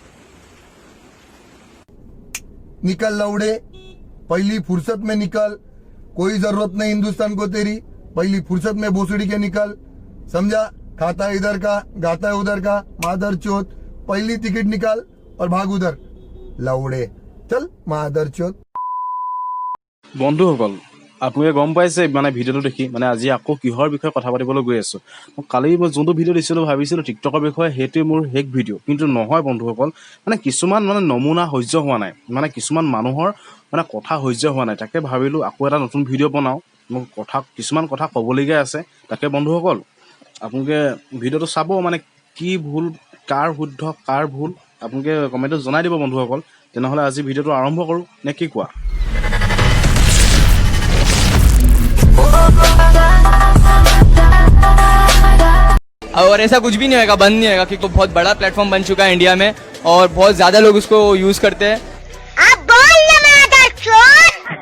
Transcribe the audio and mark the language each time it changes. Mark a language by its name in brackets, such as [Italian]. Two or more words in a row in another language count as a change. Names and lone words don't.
[Hindi] निकल लौड़े, पहली फुर्सत में निकल, कोई जरूरत नहीं हिंदुस्तान को तेरी, पहली फुर्सत में भोसड़ी के निकल, समझा? खाता है इधर का, गाता है उधर का, मादर चोत, पहली टिकट निकाल और भाग उधर लौड़े, चल मादर चोत। [Assamese] বন্ধুসকল আপোনালোকে গম পাইছে মানে ভিডিঅ'টো দেখি মানে আজি আকৌ কিহৰ বিষয়ে কথা পাতিবলৈ গৈ আছো। কালি মই যোনটো ভিডিঅ' দিছিলোঁ ভাবিছিলোঁ টিকটকৰ বিষয়ে, সেইটোৱে মোৰ শেষ ভিডিঅ', কিন্তু নহয় বন্ধুসকল। মানে কিছুমান নমুনা সহ্য হোৱা নাই, মানে কিছুমান মানুহৰ কথা সহ্য হোৱা নাই, তাকে ভাবিলোঁ আকৌ এটা নতুন ভিডিঅ' বনাওঁ। মোক কিছুমান কথা ক'বলগীয়া আছে, তাকে বন্ধুসকল আপোনালোকে ভিডিঅ'টো চাব। মানে কি ভুল, কাৰ শুদ্ধ, কাৰ ভুল আপোনালোকে কমেণ্টত জনাই দিব বন্ধুসকল। তেনেহ'লে আজি ভিডিঅ'টো আৰম্ভ কৰোঁ নে কি কোৱা? [Hindi] और ऐसा कुछ भी नहीं होगा, बंद नहीं होगा, क्योंकि बहुत बड़ा प्लेटफॉर्म बन चुका है इंडिया में और बहुत ज्यादा लोग उसको यूज करते हैं। आप बोल ना मादर चोद।